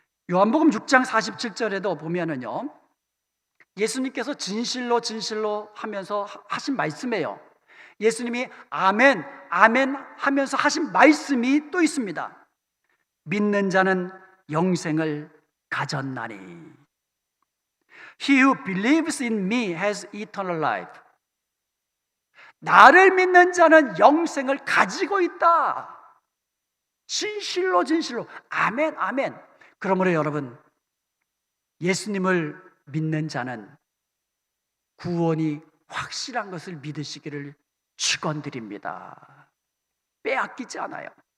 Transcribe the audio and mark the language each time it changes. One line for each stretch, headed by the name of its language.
Korean: 요한복음 6장 47절에도 보면은요, 예수님께서 진실로 진실로 하면서 하신 말씀이에요. 예수님이 아멘, 아멘 하면서 하신 말씀이 또 있습니다. 믿는 자는 영생을 가졌나니.
English: He who believes in me has eternal life.
Korean: 나를 믿는 자는 영생을 가지고 있다. 진실로 진실로. 아멘, 아멘. 그러므로 여러분, 예수님을 믿는 자는 구원이 확실한 것을 믿으시기를 축원드립니다. 빼앗기지 않아요.